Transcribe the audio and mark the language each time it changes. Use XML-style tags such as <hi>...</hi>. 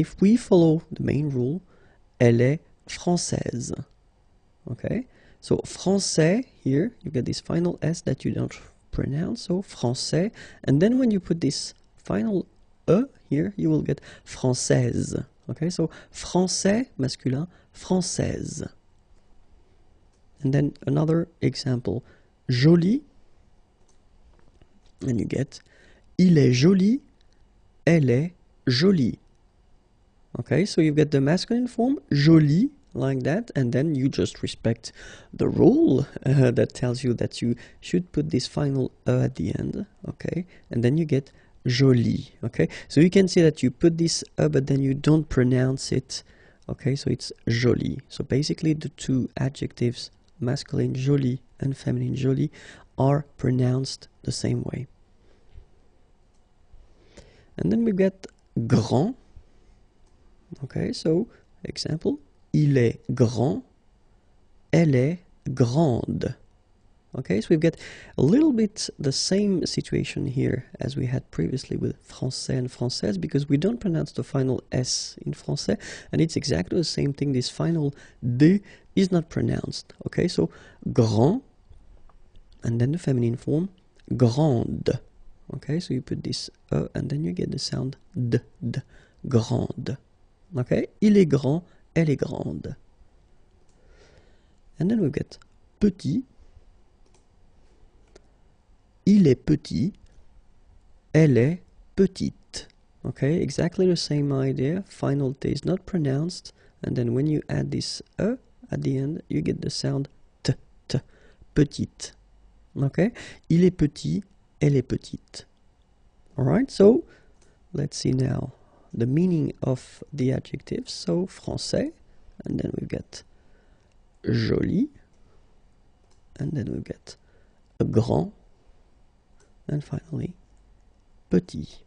<en>And if we follow the main rule,</en> <fr>elle est française.</fr> <en>Okay, so français, here you get this final S that you don't pronounce, so français, and then when you put this final E here, you will get française. Okay, so français masculin, française. And then another example, joli, and you get</en> <fr>il est joli, elle est jolie.</fr> <en>Okay, so you get the masculine form, joli, like that, and then you just respect the rule that tells you that you should put this final at the end. Okay, and then you get joli. Okay, so you can see that you put this but then you don't pronounce it. Okay, so it's joli. So basically the two adjectives, masculine joli and feminine jolie, are pronounced the same way. And then we get grand. Okay, so example,</en> <fr>il est grand, elle est grande.</fr> <en>Okay, so we've got a little bit the same situation here as we had previously with français and française, because we don't pronounce the final S in français, and it's exactly the same thing. This final D is not pronounced. Okay, so grand, and then the feminine form, grande. Okay, so you put this and then you get the sound D, grande.</en> <fr>Okay, il est grand, elle est grande.</fr> <en>And then we get petit.</en> <fr>Il est petit, elle est petite.</fr> <en>Okay, exactly the same idea. Final T is not pronounced, and then when you add this E at the end, you get the sound T, petite.</en> <fr>Okay, il est petit, elle est petite.</fr> <en>Alright, so let's see now the meaning of the adjectives. So français, and then we get joli, and then we get grand, and finally petit.</en>